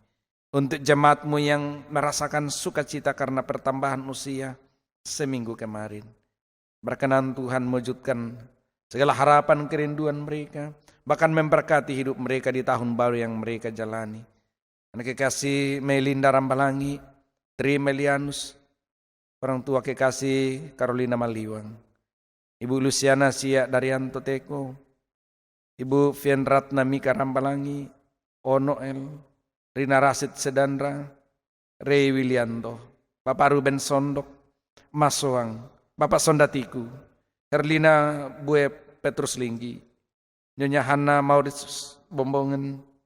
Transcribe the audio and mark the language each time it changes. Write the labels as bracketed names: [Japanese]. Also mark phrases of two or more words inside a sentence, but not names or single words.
[Indonesian] Untuk jemaat-Mu yang merasakan sukacita karena pertambahan usia seminggu kemarin, berkenan Tuhan mewujudkan segala harapan kerinduan mereka, bahkan memberkati hidup mereka di tahun baru yang mereka jalani. Anak kekasih Melinda Rambalangi, Tri Melianus, orang tua kekasih Carolina Maliwang, Ibu Luciana Sia Daryanto Teko, Ibu Fienratna Mika Rambalangi, Onoel, Rina Rasid Sedandra, Ray Willianto, Bapak Ruben Sondok, Mas Soang, Bapak Sondatiku, Herlina Bue Petrus Linggi, Nyonya Hana Mauritius Bombongen,